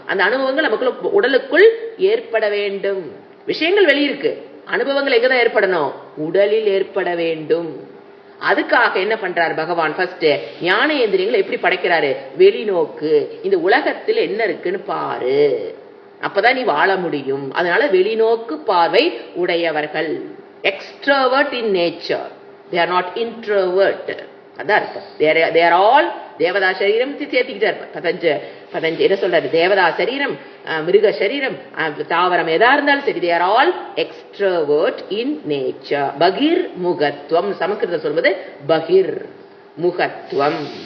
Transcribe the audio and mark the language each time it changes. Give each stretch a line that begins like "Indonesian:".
Tamil: அந்த அனுபவங்கள் நமக்குள்ள உடலுக்குள் ஏற்பட வேண்டும். விஷயங்கள் வெளியிருக்கு, அனுபவங்கள் எங்கதான் ஏற்படணும், உடலில் ஏற்பட வேண்டும். அதுக்காக என்ன பண்றாரு பகவான், ஃபர்ஸ்ட் ஞானேந்திரியங்களை எப்படி படைக்கிறாரு, வெளிநோக்கு, இந்த உலகத்தில் என்ன இருக்குன்னு பாரு, அப்பதான் நீ வாழ முடியும். அதனால வெளிநோக்கு பார்வை உடையவர்கள்.
English: Extrovert in nature, they are not introvert.
Tamil: அதான் அர்த்தம்.
English: they are all
Tamil: தேவதா சரீரம் சேர்த்துக்கிட்டார். 15 என்ன சொல்றாரு, தேவதா சரீரம், மிருக சரீரம், தாவரம் எதா இருந்தாலும் சரி,
English: they are all extrovert in nature.
Tamil: பகிர் முகத்துவம், சமஸ்கிருதம் சொல்வது பகிர் முகத்துவம்.